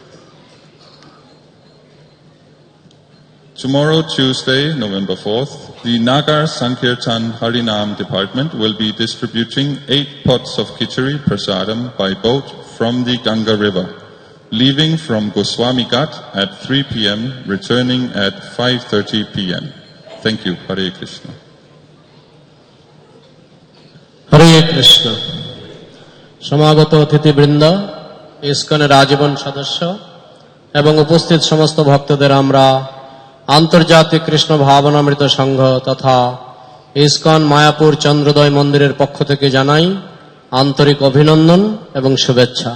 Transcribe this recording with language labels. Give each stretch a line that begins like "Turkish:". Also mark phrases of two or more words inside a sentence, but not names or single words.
English: Tomorrow, Tuesday, November 4th, the Nagar Sankirtan Harinam department will be distributing 8 pots of khichdi prasadam by boat from the Ganga River, leaving from Goswami Ghat at 3 p.m., returning at 5:30 p.m. Thank you. Hare Krishna.
Bangla: হরে কৃষ্ণ। সমাগত অতিথিবৃন্দ, ইসকনের আজীবন সদস্য এবং উপস্থিত সমস্ত ভক্তদের আমরা আন্তর্জাতিক কৃষ্ণ ভাবনামৃত সংঘ তথা ইসকন মায়াপুর চন্দ্রোদয় মন্দিরের পক্ষ থেকে জানাই আন্তরিক অভিনন্দন এবং শুভেচ্ছা।